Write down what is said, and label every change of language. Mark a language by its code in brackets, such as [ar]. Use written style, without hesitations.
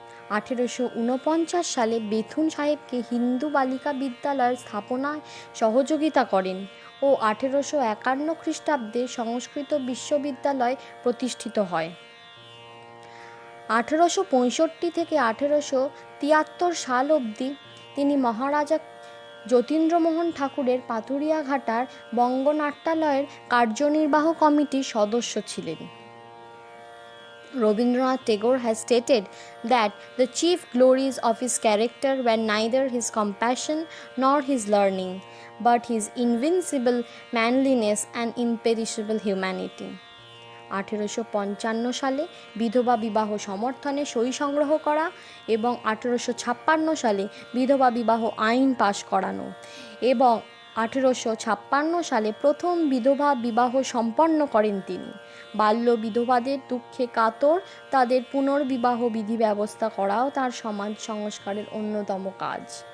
[bn] 1849 সালে বেথুন সাহেবকে হিন্দু বালিকা বিদ্যালয়ের স্থাপনায় সহযোগিতা করেন ও 1851 খ্রিস্টাব্দে সংস্কৃত বিশ্ববিদ্যালয় প্রতিষ্ঠিত হয়। 1865 থেকে 1873 সাল অবধি তিনি মহারাজা যতীন্দ্রমোহন ঠাকুরের পাথুরিয়াঘাটার বঙ্গনাট্যালয়ের কার্যনির্বাহ কমিটির সদস্য ছিলেন। [en] Rabindranath Tagore has stated that the chief glories of his character were neither his compassion nor his learning, but his invincible manliness and imperishable humanity. [bn] 1855 সালে বিধবা বিবাহ সমর্থনে সই সংগ্রহ করা এবং 1856 সালে বিধবা বিবাহ আইন পাশ করানো এবং 1856 সালে প্রথম বিধবা বিবাহ সম্পন্ন করেন তিনি। বাল্য বিধবাদের দুঃখে কাতর তাদের পুনর্বিবাহ বিধি ব্যবস্থা করাও তার সমাজ সংস্কারের অন্যতম কাজ।